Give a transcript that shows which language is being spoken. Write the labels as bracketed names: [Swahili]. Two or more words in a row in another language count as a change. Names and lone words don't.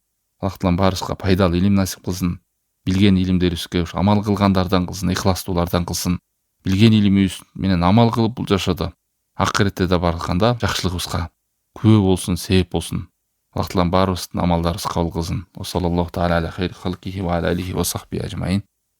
[Kyrgyz] Аллах таалам баарыбызга пайдалуу илим насип кылсын, билген илимдерибизге амал кылгандардан кылсын, ихластуулардан кылсын. Билген илимибиз менен амал кылып бул жашоодо, акыретте да барганда жакшылыгыбызга күбө болсун, себеп болсун. Аллах таалам баарыбыздын амалдарыбызды кабыл кылсын. [Arabic] صلى الله تعالى على خير خلقه وعلى آله وصحبه أجمعين.